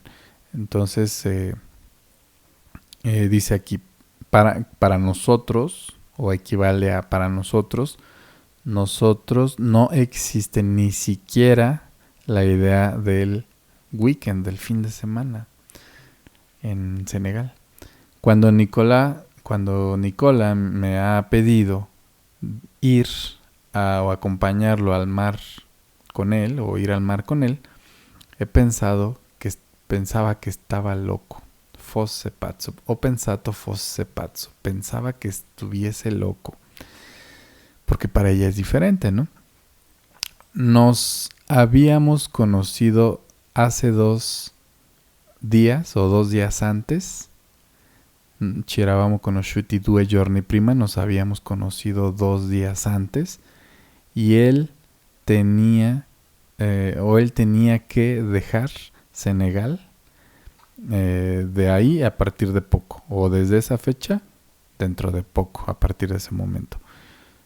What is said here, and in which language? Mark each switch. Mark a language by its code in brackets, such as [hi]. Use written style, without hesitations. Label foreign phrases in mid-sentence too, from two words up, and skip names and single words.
[es] Entonces dice aquí para nosotros, o equivale a para nosotros no existe ni siquiera la idea del weekend, del fin de semana en Senegal. Cuando Nicola me ha pedido ir o acompañarlo al mar con él o ir al mar con él, pensaba que estaba loco. [it] Fosse pazzo. Ho pensato fosse pazzo. [es] Pensaba que estuviese loco. Porque para ella es diferente, ¿no? Nos habíamos conocido hace 2 días o 2 días antes. [it] Ci eravamo conosciuti 2 giorni prima. [es] Nos habíamos conocido 2 días antes. Y él tenía que dejar Senegal de ahí a partir de poco, o desde esa fecha dentro de poco, a partir de ese momento.